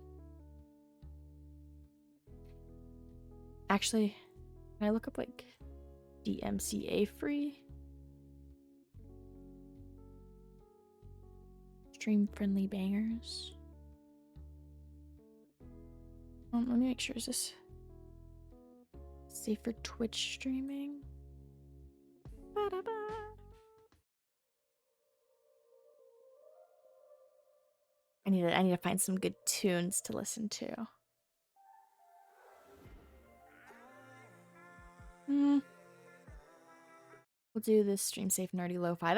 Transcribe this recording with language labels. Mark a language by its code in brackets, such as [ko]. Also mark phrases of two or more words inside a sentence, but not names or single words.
[en] Actually, can I look up like DMCA free? Stream friendly bangers. Let me make sure, is this safe for Twitch streaming? Ba-da-ba. I need to find some good tunes to listen to. We'll do this stream safe nerdy lo-fi.